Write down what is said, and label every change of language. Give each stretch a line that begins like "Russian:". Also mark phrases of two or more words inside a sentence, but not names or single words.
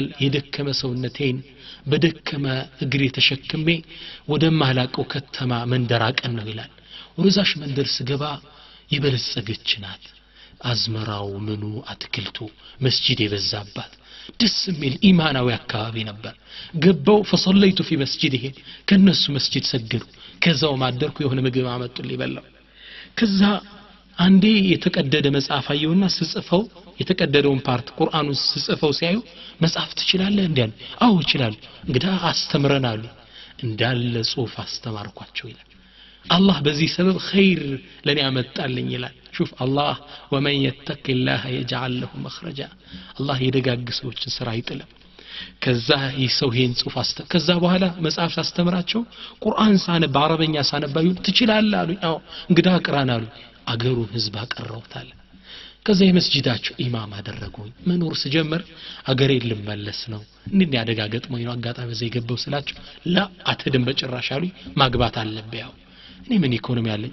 Amharic: የደከመ ሰውነቴን በደከመ እግሬ ተሸክሜ ወደ ማላቀው ከተማ መንደር አቀን ነው ይላል። ወደዛሽ መንደር ስገባ የበለጸገች ናት። አዝመራው ምኑ አትክልቱ መስጂድ የበዛባት ደስ የሚል ኢማናዊ አካባቢ ነበር። ገባው
Arabic: فصليت في مسجده
Amharic: ከነሱ መስጂድ ሰገዱ። ከዛው ማደርኩ የሆነ ምግብ አመጡልኝ በላው። ከዛ አንዴ የተቀደደ መጽሐፍ አየውና ስጽፈው የተቀደደውን ፓርት ቁርአኑን ስጽፈው ሲያዩ መጽሐፍ ትችላለህ እንዴ? አዎ እችላለሁ። እንግዲህ አስተምረናል እንዳለ ጽሁፍ አስተማርኳቸው ይላል። አላህ በዚህ ሰበብ ኸይር ለኔ አመጣልኝ ይላል።
Arabic: شوف الله ومن يتق الله يجعل له مخرجا الله
Amharic: የደጋግ ሰዎችን ስራ አይጥልም። ከዛ ይሰው ይሄን ጽሁፍ ከዛ በኋላ መጽሐፍ አስተምራቸው ቁርአን ሳነብ በአረበኛ ሳነባዩ ትችላለህ አሉኝ። አዎ እንግዲህ አቅራን አሉ። አገሩን ህዝብ አቀረውታል። ከዛ የመስጂዳቸው ኢማም አደረጉኝ። መኖር ስጀምር አገሬ ልመለስ ነው እንዴ ያደጋገጥ ነው አጋጣሚ ዘይ ገበው ስላቸው ላ አትድም በጭራሽ አሉኝ። ማግባት አለብህ። ያው እኔ ምን ኢኮኖሚ አለኝ?